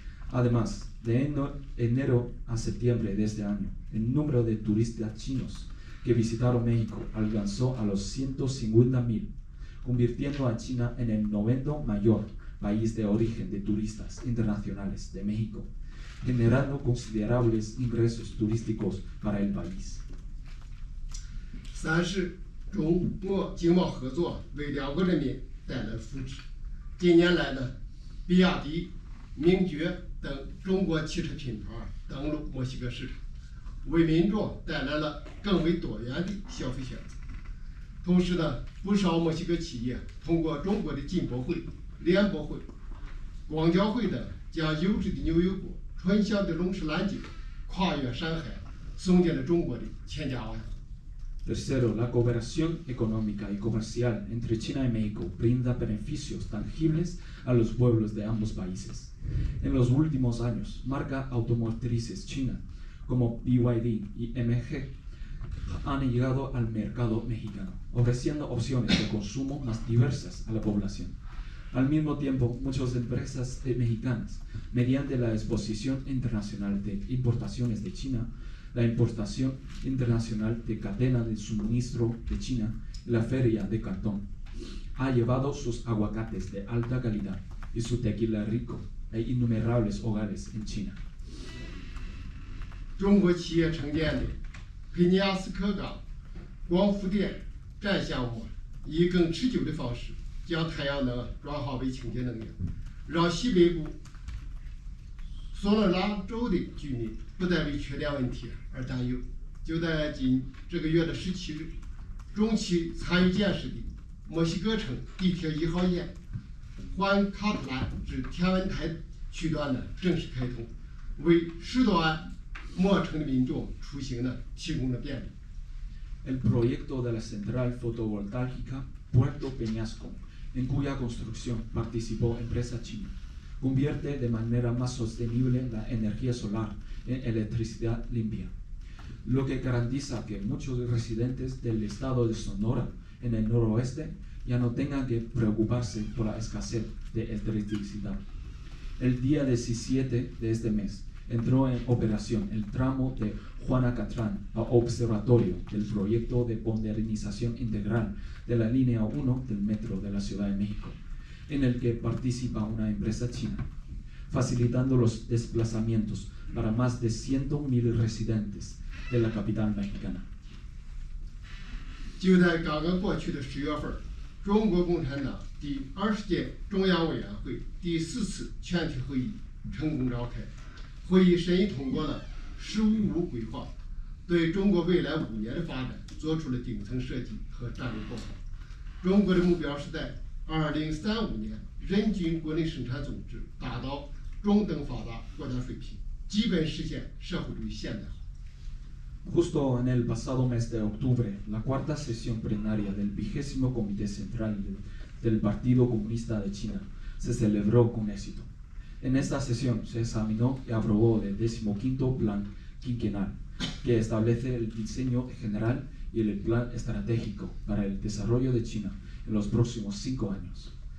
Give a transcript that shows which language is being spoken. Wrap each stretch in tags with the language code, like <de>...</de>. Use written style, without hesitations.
<es>Además, de enero a septiembre de este año, el número de turistas chinos que visitaron México alcanzó a los 150,000, convirtiendo a China en el 9º mayor país de origen de turistas internacionales de México, generando considerables ingresos turísticos para el país.</es> <zh>三是中墨经贸合作为两国人民带来福祉。近年来呢，比亚迪、名爵等中国汽车品牌登陆墨西哥市场，为民众带来了更为多元的消费选择。同时呢，不少墨西哥企业通过中国的进博会、联博会、广交会等，将优质的牛油果、醇香的龙舌兰酒跨越山海，送进了中国的千家万户。</zh> <es>Tercero, la cooperación económica y comercial entre China y México brinda beneficios tangibles a los pueblos de ambos países. En los últimos años, marcas automotrices chinas como BYD y MG han llegado al mercado mexicano, ofreciendo opciones de consumo más diversas a la población. Al mismo tiempo, muchas empresas mexicanas, mediante la Exposición Internacional de Importaciones de China, la Importación Internacional de Cadena de Suministro de China y la Feria de Cantón, ha llevado sus aguacates de alta calidad y su tequila rico a innumerables hogares en China.</es> <zh>中国企业承建的佩尼亚斯科港光伏电站项目，以更持久的方式将太阳能转化为清洁能源，让西北部索罗拉州的居民不再为缺电问题而担忧。就在这个月的17日，中期参与建设的墨西哥城地铁1号线环卡特兰至天文台区段呢正式开通，为10多万墨城的民众出行呢提供了便利。</zh> <es>El proyecto de la central fotovoltaica Puerto Peñasco, en cuya construcción participó empresa china, convierte de manera más sostenible la energía solar en electricidad limpia, lo que garantiza que muchos residentes del estado de Sonora, en el noroeste, ya no tengan que preocuparse por la escasez de electricidad. El día 17 de este mes entró en operación el tramo de Juanacatlán a Observatorio del proyecto de modernización integral de la línea 1 del metro de la Ciudad de México, en el que participa una empresa china, facilitando los desplazamientos para más de 100,000 residentes de la capital mexicana.</es> <zh>就在刚刚过去的10月份，中国共产党第20届中央委员会第4次全体会议成功召开。会议审议通过了“十五五”规划，对中国未来5年的发展做出了顶层设计和战略报告。中国的目标是在2035年人均国内生产总值达到中等发达国家水平，基本实现社会主义现代化。</zh> <es>Justo en el pasado mes de octubre, la cuarta sesión plenaria del 20º Comité Central del Partido Comunista de China se celebró con éxito. En esta sesión se examinó y aprobó el 15º Plan Quinquenal, que establece el diseño general y el plan estratégico para el desarrollo de China en los próximos 5 años.</es>